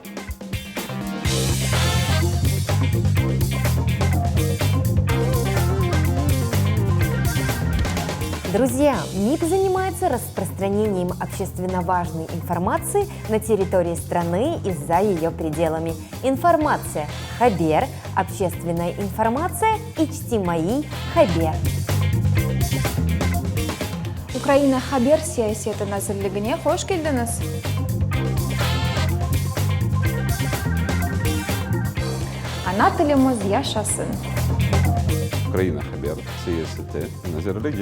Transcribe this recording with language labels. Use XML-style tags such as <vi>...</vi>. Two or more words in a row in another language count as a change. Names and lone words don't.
<ru>Друзья, МИП занимается распространением общественно важной информации на территории страны и за ее пределами. Информация Хабер, общественная информация</ru> <crh>Ичтимаи Хабер. Украина Хабер Сиясеты Назирлигине hoş geldiniz. Ana tilimiz yaşasın. Ukraina Haber Siyaseti Nazirligi.</crh>